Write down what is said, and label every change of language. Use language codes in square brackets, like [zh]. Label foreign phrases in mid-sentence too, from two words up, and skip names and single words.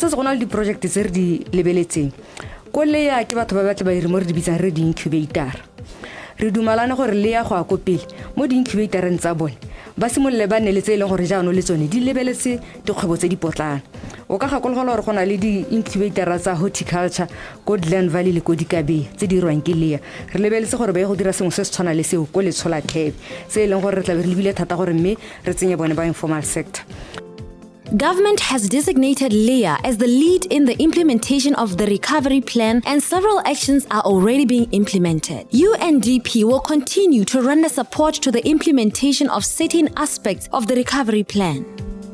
[tn] tsetse gona le di-project tse re di lebeletseng ko le ya ke batho ba batle ba ire mo re di bitsang re di-incubator re dumalane gore le ya go a kopile mo di-incubatoreng tsa bone ba simolle ba nne le tse leng gore jaanong le tsone di lebeletse dikgwebo tse di potlana o ka gakologola gore gona le di-incubator tsa horticulture ko Glen Valley le ko Dikabe tse di rwang ke Leah re lebeletse gore ba ye go dira sengwe se se tshwana le seo ko Letshola Cape tse leng gore re tla be re lebile thata gore mme re tsenye bone ba [en] informal sector. Government has designated Leah as the lead in the implementation of the recovery plan, and several actions are already being implemented. UNDP will continue to render support to the implementation of certain aspects of the recovery plan.